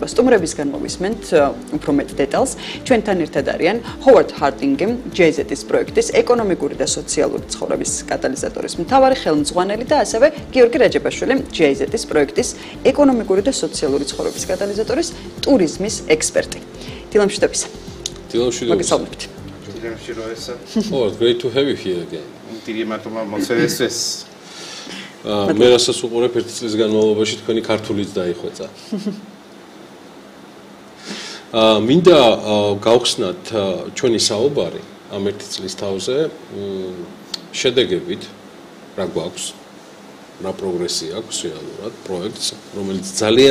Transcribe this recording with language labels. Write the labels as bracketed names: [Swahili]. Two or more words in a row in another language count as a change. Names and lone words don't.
[Georgian] სტუმრებისგან მოვისმენთ უფრო მეტ დეტალს. ჩვენთან ერთად არიან ჰოვარდ ჰარდინგი, GIZ-ის პროექტის ეკონომიკური და სოციალური ცხოვრების კატალიზატორის მთავარი ხელმძღვანელი და ასევე გიორგი რაჯაბაშვილი, GIZ-ის პროექტის ეკონომიკური და სოციალური ცხოვრების კატალიზატორის ტურიზმის ექსპერტი. დილამშვიდობისა. მოგესალმებით. დილამშვიდობისა. [English] Oh, great to have you here again. [Georgian] დიდი მადლობა მოსვენისთვის. მე რასაც უყურებ ერთი წლის განმავლობაში თქვენი ქართულიც დაიხვეწა. მინდა გავხსნათ ჩვენი საუბარი ამ ერთი წლის თავზე შედეგებით რა გვაქვს, რა პროგრესი აქვს რეალურად პროექტს, რომელიც ძალიან